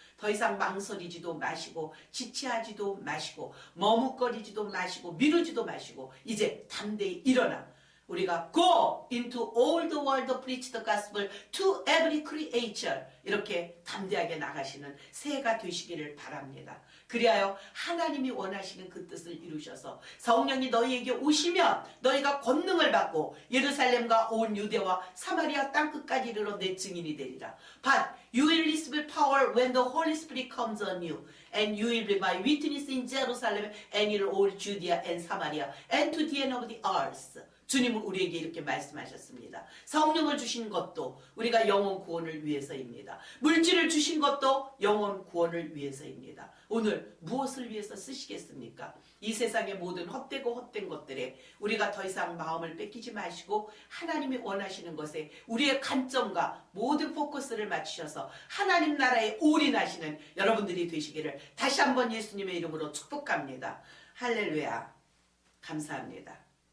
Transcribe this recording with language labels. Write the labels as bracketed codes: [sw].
[ko] 더 이상 망설이지도 마시고 지체하지도 마시고 머뭇거리지도 마시고 미루지도 마시고 이제 담대히 일어나 우리가 [en] go into all the world preach the gospel to every creature, [ko] 이렇게 담대하게 나가시는 새해가 되시기를 바랍니다. 그리하여 하나님이 원하시는 그 뜻을 이루셔서 성령이 너희에게 오시면 너희가 권능을 받고 예루살렘과 온 유대와 사마리아 땅끝까지 이르러 내 증인이 되리라. [en] But you will receive power when the Holy Spirit comes on you, and you will be my witness in Jerusalem and in all Judea and Samaria and to the end of the earth. [ko] 주님은 우리에게 이렇게 말씀하셨습니다. 성령을 주신 것도 우리가 영혼 구원을 위해서입니다. 물질을 주신 것도 영혼 구원을 위해서입니다. 오늘 무엇을 위해서 쓰시겠습니까? 이 세상의 모든 헛되고 헛된 것들에 우리가 더 이상 마음을 뺏기지 마시고 하나님이 원하시는 것에 우리의 관점과 모든 포커스를 맞추셔서 하나님 나라에 올인하시는 여러분들이 되시기를 다시 한번 예수님의 이름으로 축복합니다. 할렐루야. 감사합니다.